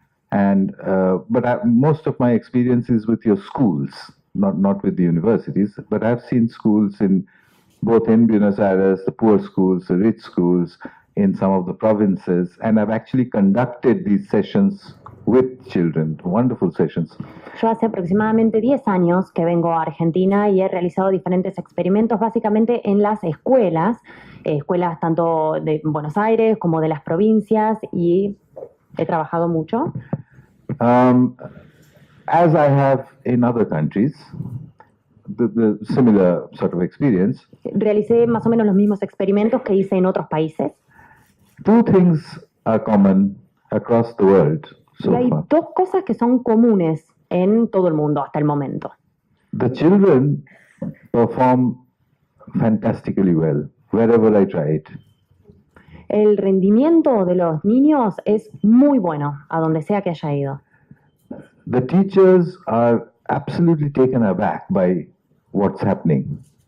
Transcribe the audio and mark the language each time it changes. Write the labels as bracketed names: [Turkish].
[English] And, but most of my experience is with your schools, not with the universities, but I've seen schools both in Buenos Aires, the poor schools, the rich schools, in some of the provinces, and I've actually conducted these sessions with children, wonderful sessions. [Spanish] Yo hace aproximadamente 10 años que vengo a Argentina y he realizado diferentes experimentos básicamente en las escuelas tanto de Buenos Aires como de las provincias, y he trabajado mucho. [English] As I have in other countries, the similar sort of experience. [Spanish] Realicé más o menos los mismos experimentos que hice en otros países. [English] Two things are common across the world [Spanish] Y [English] so [Spanish] hay [English] far. [Spanish] dos cosas que son comunes en todo el mundo hasta el momento. [English] The children perform fantastically well wherever I try it. [Spanish] El rendimiento de los niños es muy bueno a donde sea que haya ido. [English] The teachers are absolutely taken aback by what's happening.